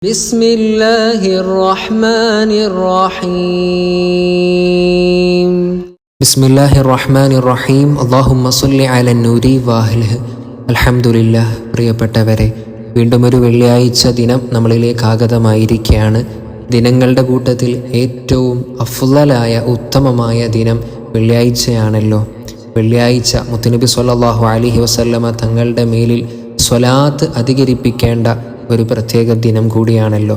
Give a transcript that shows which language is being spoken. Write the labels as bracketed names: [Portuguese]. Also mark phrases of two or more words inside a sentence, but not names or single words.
[Arabic] بسم الله الرحمن الرحيم بسم الله الرحمن الرحيم اللهم صل على النور واهله الحمد لله. [Malayalam] പ്രിയപ്പെട്ടവരെ, വീണ്ടും ഒരു വെള്ളിയാഴ്ച ദിനം നമ്മളിലേക്ക് ആഗതമായിരിക്കുകയാണ്. ദിനങ്ങളുടെ കൂട്ടത്തിൽ ഏറ്റവും അഫ്ളലായ ഉത്തമമായ ദിനം വെള്ളിയാഴ്ചയാണല്ലോ. വെള്ളിയാഴ്ച മുത്തുനബി [Arabic] صلى الله عليه وسلم [Malayalam] തങ്ങളുടെ മേലിൽ സ്വലാത്ത് അധികരിപ്പിക്കേണ്ട ഒരു പ്രത്യേക ദിനം കൂടിയാണല്ലോ.